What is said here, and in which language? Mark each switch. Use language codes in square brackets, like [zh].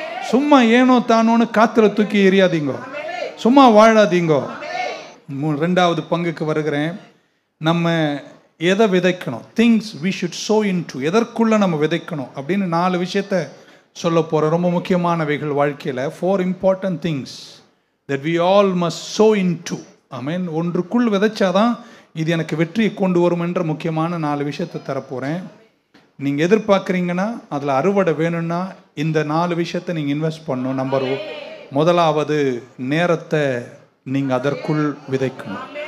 [ta] சும்மா ஏனோ தானோன்னு காத்துல தூக்கி எறியாதீங்க, சும்மா வாழாதீங்க. 2வது பங்குக்கு வருகிறேன். நம்ம எதை விதைக்கணும், [en] things we should sow into, [ta] எதற்குள்ள நம்ம விதைக்கணும் அப்படின்னு 4 விஷயத்தை சொல்ல போகிறோம். ரொம்ப முக்கியமானவைகள் வாழ்க்கையில். [en] 4 important things that we all must sow into. [ta] ஆமென். ஒன்றுக்குள் விதைச்சாதான் இது எனக்கு வெற்றியை கொண்டு வரும் என்ற முக்கியமான 4 விஷயத்தை தரப்போகிறேன். நீங்கள் எதிர்பார்க்குறீங்கன்னா அதில் அறுவடை வேணும்னா இந்த 4 விஷயத்தை நீங்கள் இன்வெஸ்ட் பண்ணணும். முதலாவது, நேரத்தை நீங்கள் அதற்குள் விதைக்கணும்.